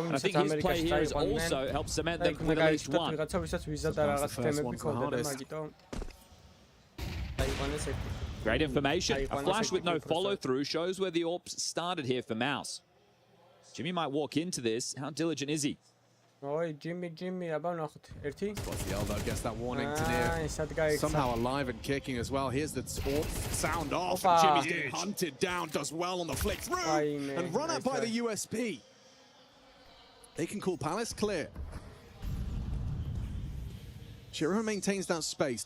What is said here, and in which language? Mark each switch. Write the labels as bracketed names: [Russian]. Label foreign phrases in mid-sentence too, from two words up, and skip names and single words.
[English] And I think his play here has also helped cement them with at least one. Great information. A flash with no follow-through shows where the AWPs started here for Mouse. Jimmy might walk into this. How diligent is he? Jimmy, [Georgian] აბა ნახოთ. ერთი. [English] Spots the elbow, gets that warning to near. Somehow alive and kicking as well. Here's the sound off. And Jimmy's getting hunted down, does well on the flick through. And run up by the USP. They can call Palace clear. Shiro maintains that space.